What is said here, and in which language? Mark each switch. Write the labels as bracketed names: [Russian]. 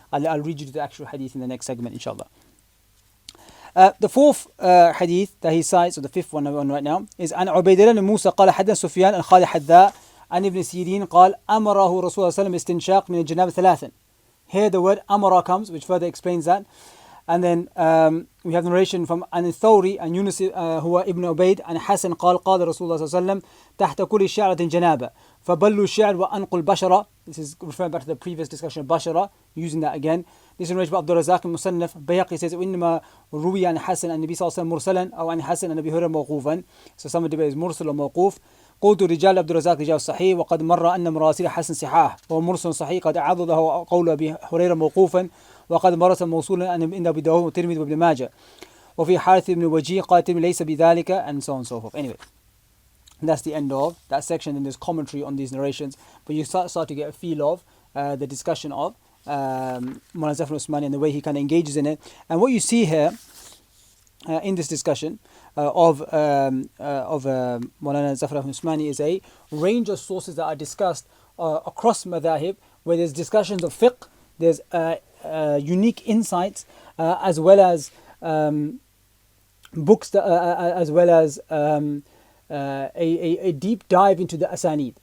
[English] I'll read you the actual hadith in the next segment, inshallah. The fourth hadith that he cites, or the fifth one we're on right now, is [Arabic] عن عبيد الله بن موسى قال حدثنا سفيان عن خالد حذاء عن ابن سيرين قال أمره رسول الله صلى الله عليه وسلم استنشاق من الجنابة ثلاثا. [English] Here the word أمر comes, which further explains that. And then we have the narration from [Arabic] عن الثوري عن يونس هو ابن عبيد عن حسن قال قال رسول الله صلى الله عليه وسلم تحت كل شعرة جنابة فبلوا الشعر وأنقوا البشرة. [English] This is referring back to the previous discussion of Bashara, using that again. This is narrated by Abdul Razak al-Musannaf. Bayhaqi says [Arabic] وإنما روي عن حسن النبي صلى الله عليه وسلم مرسلا أو عن حسن النبي هريرة موقوفا. [English] So some debate is mursal or موقوف. [Arabic] قلت رجال عبد الرزاق رجال صحيح وقد مر أن مراسيل حسن صحاح وهو مرسل صحيح قد أعاض له قول أبي هريرة موقوفا وقد مرس موصولا عند أبي داود والترمذي وابن ماجه وفي حارث بن وجيه قال الترمذي ليس بذلك, [English] and so on and so forth. Anyway, that's the end of that section. And there's commentary on these narrations, but you start to get a feel of the discussion of Mulana Zafar Usmani and the way he kind of engages in it. And what you see here in this discussion of Mulana Zafar Usmani is a range of sources that are discussed across madhahib, where there's discussions of fiqh, there's unique insights, as well as books, as well as a deep dive into the asanid.